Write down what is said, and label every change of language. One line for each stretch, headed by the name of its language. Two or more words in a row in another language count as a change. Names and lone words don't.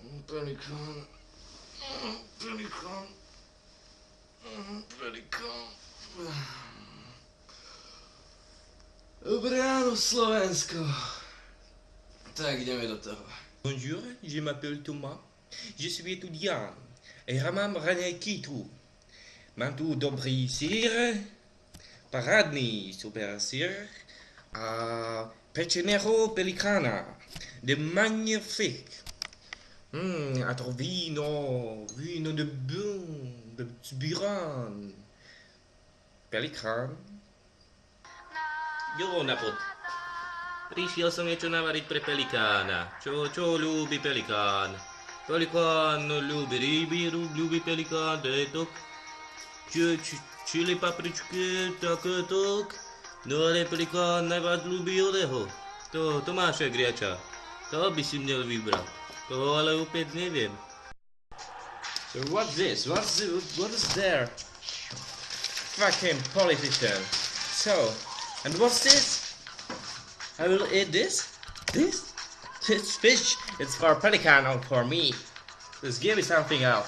Slovak: Pelikán. Pelikán. Pelikán. Dobré ráno, Slovensko. Tak ideme do toho.
French: Bonjour, je m'appelle Thomas, je suis étudiant et
Slovak: já mám raňajky tu. Mám tu dobrý sír, parádný super sír a pečeného pelikána.
French: De magnifique.
Slovak: A to víno
French: de bon,
Slovak: de Zbiran. Pelikán? Jo, napod. Prišiel som niečo navariť pre pelikána. Čo ľúbi pelikán? Pelikán ľúbi ryby, ľúbi pelikán, detok. Čili papričky, takétok. No ale pelikán najviac ľúbi oného.
Czech: To Tomáša Griača. To by si měl vybrat.
Slovak: To ale opäť neviem.
English: So what's this? What is there? Fucking politician. So, and what's this? I will eat this? This fish. It's for pelican or for me. Just give me something else.